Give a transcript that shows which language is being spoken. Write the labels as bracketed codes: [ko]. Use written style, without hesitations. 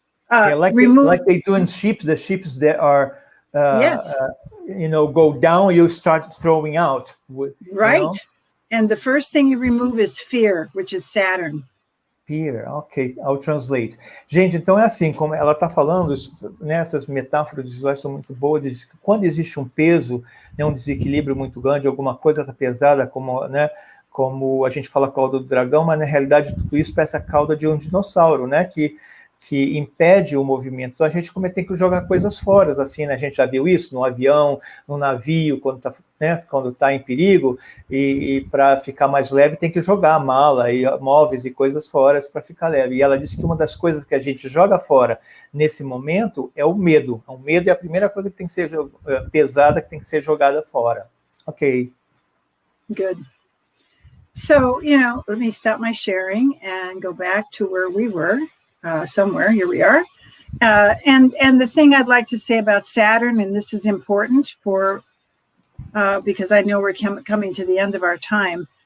[en] Like they do in ships, the ships that are, yes. Go down, you start throwing out. Right. And the first thing you remove is fear, which is Saturn. Fear, ok, I'll translate. [pt] Gente, então é assim, como ela está falando, né, essas metáforas visuais são muito boas, diz que quando existe um peso, né, um desequilíbrio muito grande, alguma coisa está pesada, como a gente fala cauda do dragão, mas na realidade tudo isso parece a cauda de um dinossauro, né, que impede o movimento. Então a gente tem que jogar coisas fora, assim, né? A gente já viu isso no avião, no navio, quando tá em perigo, e para ficar mais leve tem que jogar a mala, e móveis e coisas fora para ficar leve. E ela disse que uma das coisas que a gente joga fora nesse momento é o medo. O medo é a primeira coisa que tem que ser pesada, que tem que ser jogada fora. [en] Ok. Good. So, let me stop my sharing and go back to where we were. Somewhere, here we are. And the thing I'd like to say about Saturn, and this is important for because I know we're coming to the end of our time.